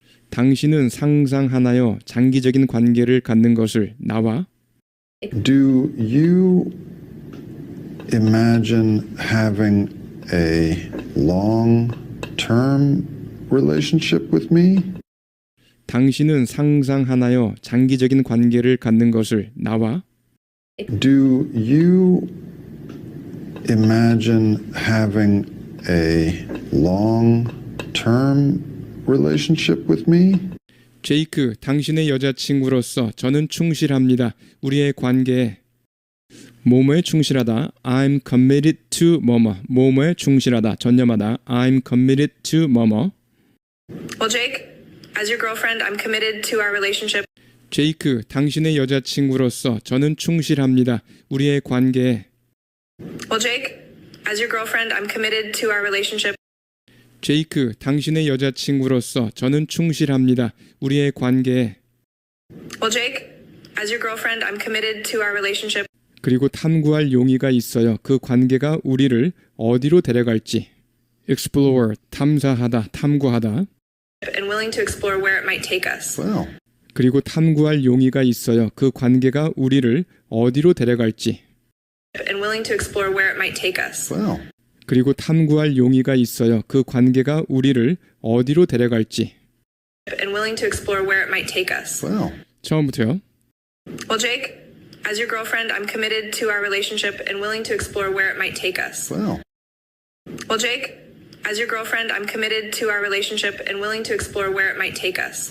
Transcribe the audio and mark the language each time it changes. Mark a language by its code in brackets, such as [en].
[ko] 당신은 상상하나요? 장기적인 관계를 갖는 것을 나와 [en] Do you imagine having a long-term relationship with me? [ko] 당신은 상상하나요? 장기적인 관계를 갖는 것을 나와 [en] Do you imagine having a long-term relationship with me? [ko] 제이크, 당신의 여자친구로서 저는 충실합니다. 우리의 관계에 뭐뭐에 충실하다. [en] I'm committed to [ko] 뭐뭐. 뭐뭐에 충실하다. 전념하다. [en] I'm committed to [ko] 뭐뭐. [en] Well, Jake, as your girlfriend, I'm committed to our relationship. [ko] 제이크, 당신의 여자친구로서 저는 충실합니다. 우리의 관계에 [en] Well, Jake, as your girlfriend, I'm committed to our relationship. [ko] 제이크, 당신의 여자친구로서 저는 충실합니다. 우리의 관계에 [en] Well, Jake, as your girlfriend, I'm committed to our relationship. [ko] 그리고 탐구할 용의가 있어요. 그 관계가 우리를 어디로 데려갈지. explore, 탐사하다, 탐구하다. [en] And willing to explore where it might take us. Well, [ko] 그리고 탐구할 용의가 있어요. 그 관계가 우리를 어디로 데려갈지. [en] And willing to explore where it might take us. well. [ko] 그리고 탐구할 용의가 있어요. 그 관계가 우리를 어디로 데려갈지. [en] And willing to explore where it might take us. Well, [ko] 처음부터요. [en] Well, Jake, as your girlfriend, I'm committed to our relationship and willing to explore where it might take us. well. Well, Jake, as your girlfriend, I'm committed to our relationship and willing to explore where it might take us.